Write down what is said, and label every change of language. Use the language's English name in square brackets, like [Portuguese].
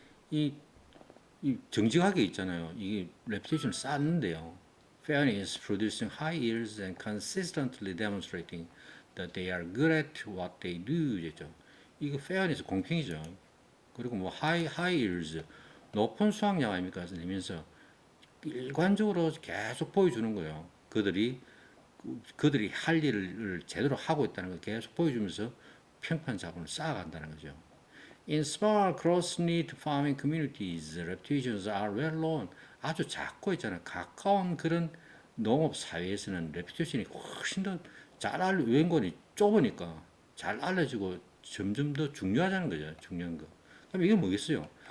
[Korean] 이, 이 정직하게 있잖아요. 이게 reputation을 쌓는데요. [English] Fairness, producing high yields and consistently demonstrating that they are good at what they do. [Korean] 죠. 이거 fairness 공평이죠. 그리고 뭐 high yields 높은 수확량 아닙니까? 내면서 일관적으로 계속 보여주는 거예요. 그들이 할 일을 제대로 하고 있다는 걸 계속 보여주면서 평판 자본을 쌓아간다는 거죠. [English] In small, close-knit farming communities, reputations are well known. [Korean] 아주 작고 있잖아요. 가까운 그런 농업 사회에서는 레퓨테이션이 훨씬 더 웬건이 좁으니까 잘 알려지고 점점 더 중요하다는 거죠. 중요한 거. 그럼 이게 뭐겠어요?